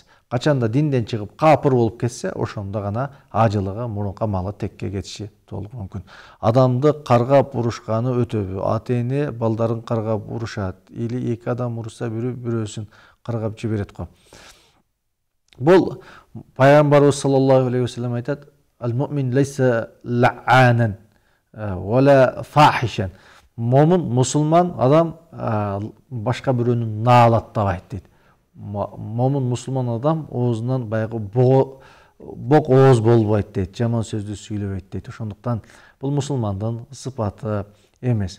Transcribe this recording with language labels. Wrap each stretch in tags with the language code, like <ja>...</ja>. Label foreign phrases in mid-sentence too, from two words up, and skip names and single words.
<ky>Качанда динден чыгып капыр болуп кетсе, ошондо гана ажылыгы мурунка малы текке кетиши толук мүмкүн. Адамды каргап урушканы өтөбү? Ата-эне балдарын каргап урушат или эки адам урушса бирөөсүн каргап жиберет го. Бул пайгамбарыбыз</ky> <ar>صلى الله عليه وسلم</ar> <ky>айтат:</ky> <ar>"المؤمن ليس لعانا ولا فاحشا."</ar> <ky>Мусулман адам башка бирөөнү наалаттабайт дейт. Мусулман адам оозунан баягы бок ооз болбойт дейт, жаман сөздү сүйлөбөйт дейт. Ошондуктан бул мусулмандын сыпаты эмес.</ky>